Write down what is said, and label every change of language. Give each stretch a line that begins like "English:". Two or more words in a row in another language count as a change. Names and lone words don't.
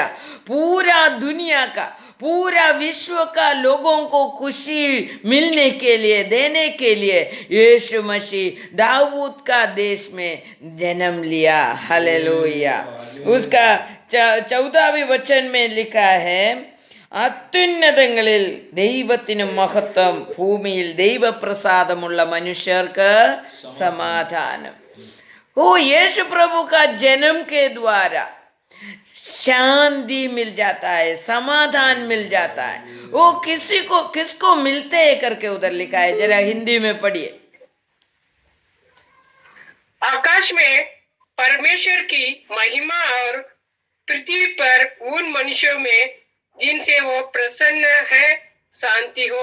Hindi: पूरा दुनिया का, पूरा विश्व का लोगों को खुशी मिलने के लिए, देने के लिए यीशु मसीह दाऊद का देश में जन्म लिया. हालेलुया. उसका 14वें वचन में लिखा है
Malayalam: അത്യുന്നതങ്ങളിൽ ദൈവത്തിന് മഹത്വം, ഭൂമിയിൽ ദൈവപ്രസാദമുള്ള മനുഷ്യർക്ക് സമാധാനം.
Hindi: ओ यीशु प्रभु का जन्म के द्वारा शांति मिल जाता है, समाधान मिल जाता है. वो किसको मिलते है करके उधर लिखा है, जरा हिंदी में पढ़िए. आकाश में परमेश्वर की महिमा और पृथ्वी पर उन मनुष्यों में जिनसे वो प्रसन्न है शांति हो.